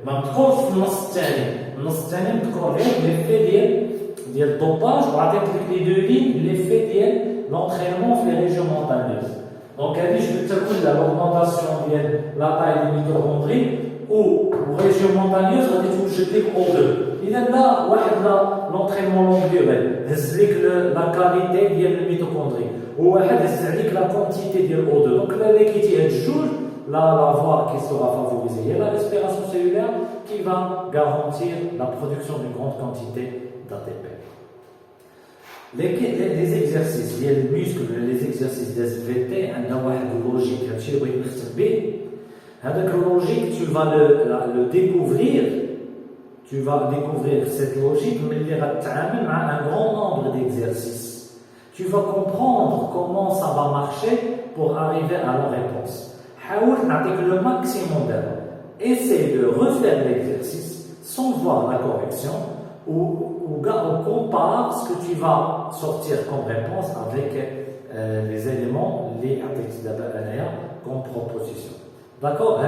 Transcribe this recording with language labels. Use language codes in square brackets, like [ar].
[fr] Même quand je l'effet de dopage, on va dire les deux lignes, l'effet de l'entraînement dans les régions montagneuses. Donc, je vais te dire l'augmentation de la taille des mitochondries ou région montagneuse [ar] غادي توجد لك [fr] O2. [ar] إذا لا واحد [fr] l'entraînement longue durée [ar] هز لك [fr] la qualité [ar] ديال الميتوكوندري وواحد هز عليك [fr] la quantité [ar] ديال O2. [fr] Donc là [ar] لقيتي هاد الجوج [fr] la voie qui sera favorisée est la respiration cellulaire qui va garantir la production d'une grande quantité d'ATP. Les exercices [ar] ديال المسكل [fr] les exercices des SVT [ar] عندنا واحد اللوجيك هادشي اللي بغيت نختم به. [fr] Avec la logique, tu vas le découvrir. Tu vas découvrir cette logique, mais il va t'amener à un grand nombre d'exercices. Tu vas comprendre comment ça va marcher pour arriver à la réponse. Avec le maximum d'erreurs. Essaye de refaire l'exercice sans voir la correction ou on compare ce que tu vas sortir comme réponse avec les éléments, les comme proposition. D'accord.